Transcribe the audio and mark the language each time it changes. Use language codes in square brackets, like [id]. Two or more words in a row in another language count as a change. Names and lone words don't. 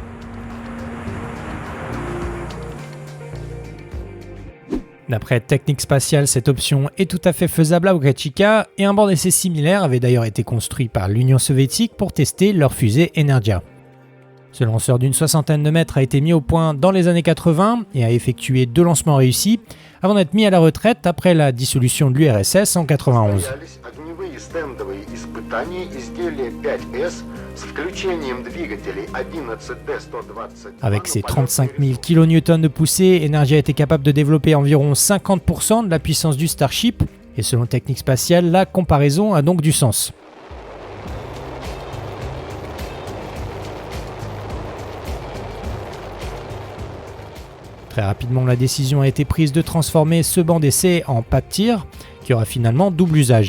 [fr] D'après Technique Spatiale, cette option est tout à fait faisable à Boca Chica et un bord d'essai similaire avait d'ailleurs été construit par l'Union soviétique pour tester leur fusée Energia. Ce lanceur d'une 60aine de mètres a été mis au point dans les années 80 et a effectué 2 lancements réussis avant d'être mis à la retraite après la dissolution de l'URSS en 91. [ru] стендовые испытания изделия 5S с включением двигателей 11D-122. [fr] Avec ses 35 000 kN de poussée, Energy a été capable de développer environ 50% de la puissance du Starship, et selon Technique Spatiale, la comparaison a donc du sens. Très rapidement, la décision a été prise de transformer ce banc d'essai en pas de tir, qui aura finalement double usage.